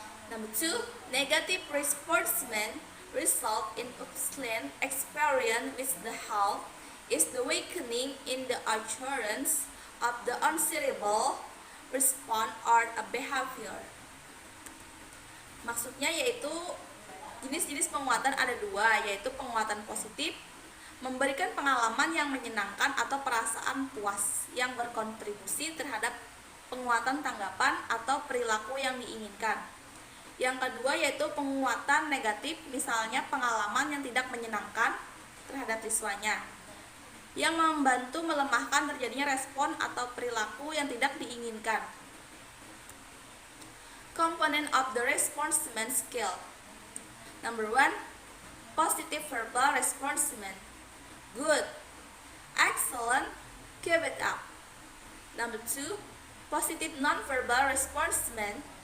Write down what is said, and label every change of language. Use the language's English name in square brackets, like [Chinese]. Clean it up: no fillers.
[English] Number 2, negative reinforcement result in unpleasant experience which the help is the weakening in the occurrence of the undesirable response or a behavior. [Indonesian] Maksudnya yaitu jenis-jenis penguatan ada dua, yaitu penguatan positif, memberikan pengalaman yang menyenangkan atau perasaan puas yang berkontribusi terhadap penguatan tanggapan atau perilaku yang diinginkan. Yang kedua yaitu penguatan negatif, misalnya pengalaman yang tidak menyenangkan terhadap siswanya, yang membantu melemahkan terjadinya respon atau perilaku yang tidak diinginkan. [English] Component of the reinforcement skill. Number 1, positive verbal reinforcement. Good, excellent, keep it up. Number 2, positive non-verbal reinforcement.